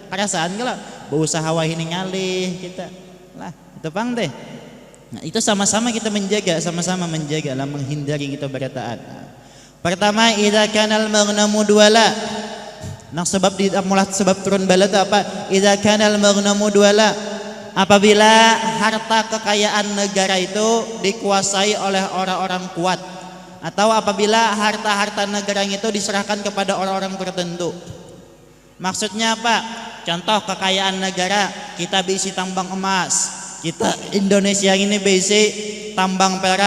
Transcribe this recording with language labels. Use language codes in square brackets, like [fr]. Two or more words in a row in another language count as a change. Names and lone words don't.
[id] Kerasaan kalau berusaha wah ini ngalih kita. Lah, itu pang deh. Nah, itu sama-sama kita sama-sama menjaga lah menghindari kita berataan. [ar] Pertama, idza kanal maghnamu duala. [id] Nah, sebab turun bala itu apa? [ar] Idza kanal maghnamu duala. [id] Apabila harta kekayaan negara itu dikuasai oleh orang-orang kuat, atau apabila harta-harta negara itu diserahkan kepada orang-orang tertentu. Maksudnya apa? Contoh kekayaan negara, kita berisi tambang emas, kita Indonesia ini berisi tambang perak.